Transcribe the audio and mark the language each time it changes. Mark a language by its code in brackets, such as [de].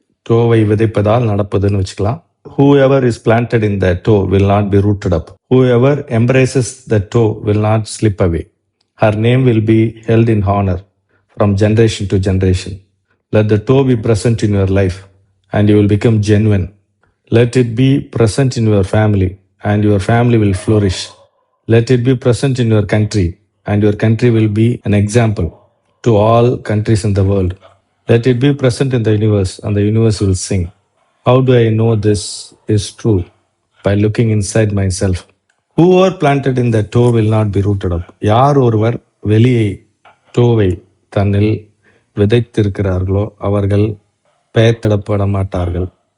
[ta] டோவை விதைப்பதால் நடப்பதுன்னு வச்சுக்கலாம். [en] Whoever is planted in the toe will not be rooted up. Whoever embraces the toe will not slip away. Her name will be held in honor from generation to generation. Let the toe be present in your life and you will become genuine. Let it be present in your family and your family will flourish. Let it be present in your country, and your country will be an example to all countries in the world. Let it be present in the universe, and the universe will sing. How do I know this is true? By looking inside myself. Whoever planted in the toe will not be rooted up. [ta] யார் ஒருவர் வெளியை டோவை தன்னில் விதைத்திருக்கிறார்களோ அவர்கள் பெயர்த்திடப்பட மாட்டார்கள்.